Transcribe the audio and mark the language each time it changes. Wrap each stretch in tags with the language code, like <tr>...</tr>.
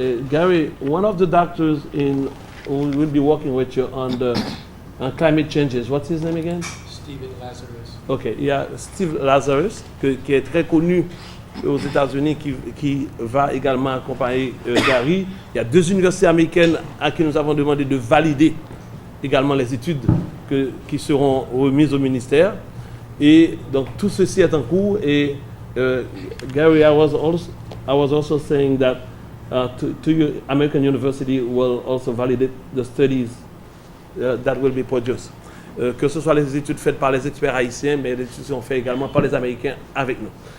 <en>Gary, one of the doctors who will be working with you on climate changes, what's his name again? Stephen Lazarus.</en> <fr>Ok, il y a Steve Lazarus, qui est très connu aux États-Unis, qui va également accompagner Gary. Il y a 2 universités américaines à qui nous avons demandé de valider également les études qui seront remises au ministère. Et donc tout ceci est en cours.</fr> <en>Et Gary, I was also saying that to your American University will also validate the studies that will be produced.</en> <fr>Que ce soit les études faites par les experts haïtiens, mais les études sont faites également par les Américains avec nous.</fr>